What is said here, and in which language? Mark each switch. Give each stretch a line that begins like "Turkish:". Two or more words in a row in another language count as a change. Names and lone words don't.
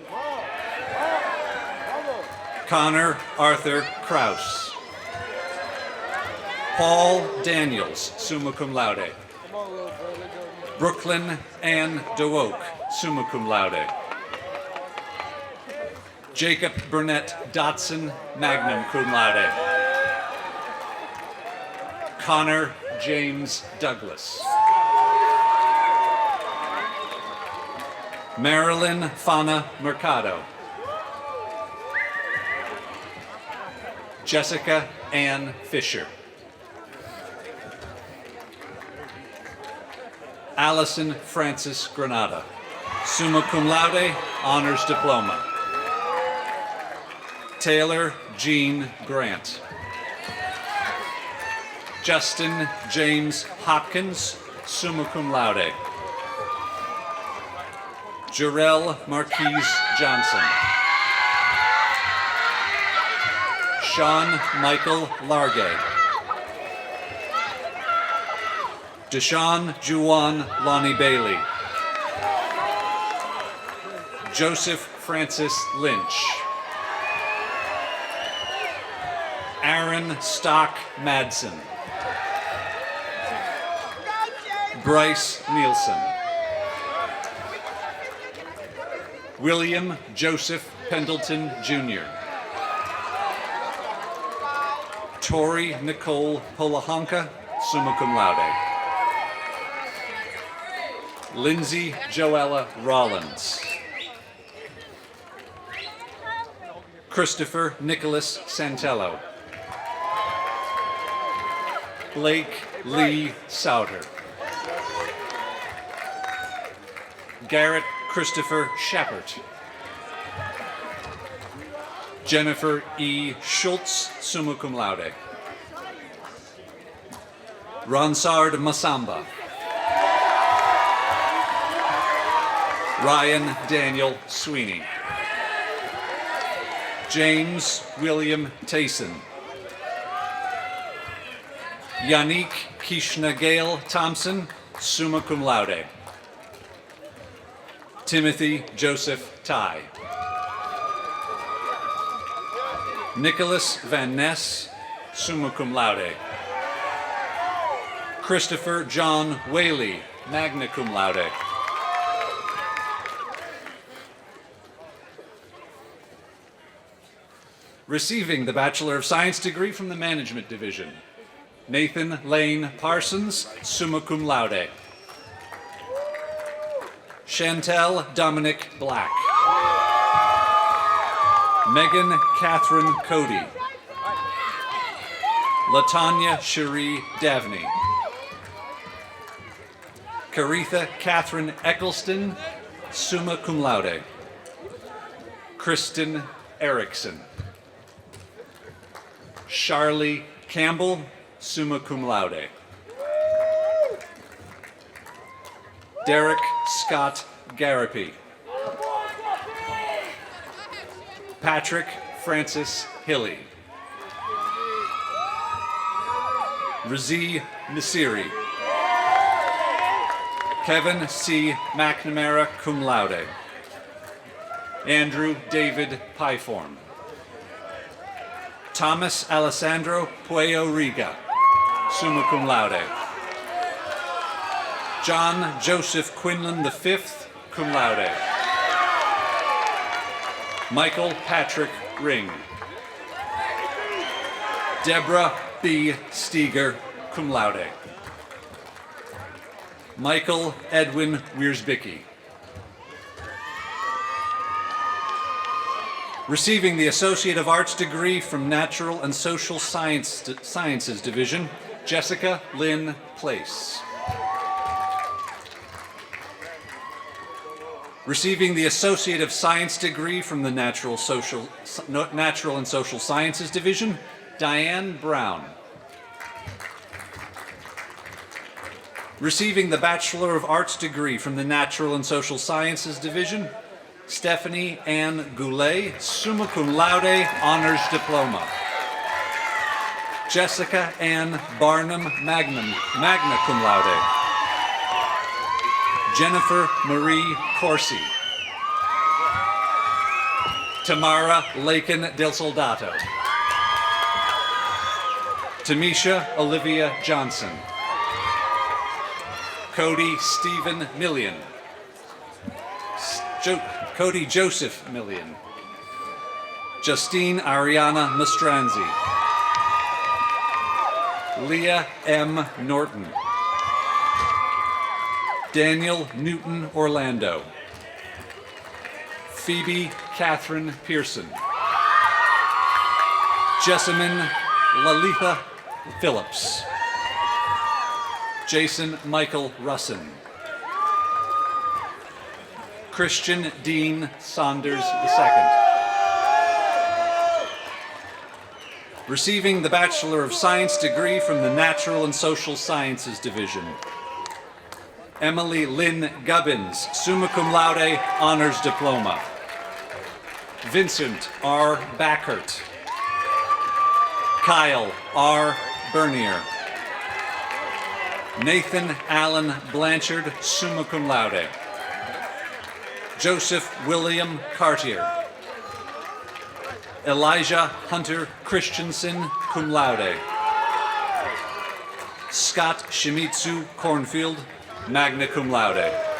English: Connor Arthur Kraus. Paul Daniels,
Latin: summa cum laude.
English: Brooklyn Ann DeWoke,
Latin: summa cum laude.
English: Jacob Burnett Dotson,
Latin: magna cum laude.
English: Connor James Douglas. Marilyn Fana Mercado. Jessica Ann Fisher. Allison Francis Granada,
Latin: summa cum laude,
English: honors diploma. Taylor Jean Grant. Justin James Hopkins,
Latin: summa cum laude.
English: Jarrell Marquise Johnson. Sean Michael Largay. Deshaun Juwan Lonnie Bailey. Joseph Francis Lynch. Aaron Stock Madsen. Bryce Nielsen. William Joseph Pendleton Jr. Tori Nicole Polahonka,
Latin: summa cum laude.
English: Lindsay Joella Rollins. Christopher Nicholas Santello. Blake Lee Souter. Garrett Christopher Shepard. Jennifer E.
Latin: Schultz, summa cum laude.
English: Ronsard Masamba. Ryan Daniel Sweeney. James William Tayson. Yannick Kishna Gale Thompson,
Latin: summa cum laude.
English: Timothy Joseph Ty. Nicholas Van Ness,
Latin: summa cum laude.
English: Christopher John Whaley,
Latin: magna cum laude.
English: Receiving the Bachelor of Science degree from the Management Division, Nathan Lane Parsons,
Latin: summa cum laude.
English: Chantel Dominic Black. Megan Catherine Cody. Latanya Cherie Davney. Caritha Catherine Eccleston,
Latin: summa cum laude.
English: Kristen Erickson. Charlie Campbell,
Latin: summa cum laude.
English: Derek Scott Garapi. Patrick Francis Hilly. Razi Nasiri. Kevin C. McNamara,
Latin: cum laude.
English: Andrew David Pyform. Thomas Alessandro Pueyo Riga,
Latin: summa cum laude.
English: John Joseph Quinlan V,
Latin: cum laude.
English: Michael Patrick Ring. Deborah B.
Latin: Steger, cum laude.
English: Michael Edwin Wiersbicki. Receiving the Associate of Arts degree from Natural and Social Sciences Division, Jessica Lynn Place. Receiving the Associate of Science degree from the Natural and Social Sciences Division, Diane Brown. Receiving the Bachelor of Arts degree from the Natural and Social Sciences Division, Stephanie Ann Goulet,
Latin: summa cum laude,
English: honors diploma. Jessica Ann Barnum,
Latin: magna cum laude.
English: Jennifer Marie Corsi. Tamara Lakin del Soldato. Tamisha Olivia Johnson. Cody Stephen Millian. Cody Joseph Millian. Justine Ariana Mastranzi. Leah M. Norton. Daniel Newton Orlando. Phoebe Catherine Pearson. Jessamine Lalitha Phillips. Jason Michael Russin. Christian Dean Saunders II. receiving the Bachelor of Science degree from the Natural and Social Sciences Division. Emily Lynn Gubbins,
Latin: summa cum laude,
English: honors diploma. Vincent R. Backert. Kyle R. Bernier. Nathan Allen Blanchard,
Latin: summa cum laude.
English: Joseph William Cartier. Elijah Hunter Christensen,
Latin: cum laude.
English: Scott Shimizu Cornfield,
Latin: magna cum laude.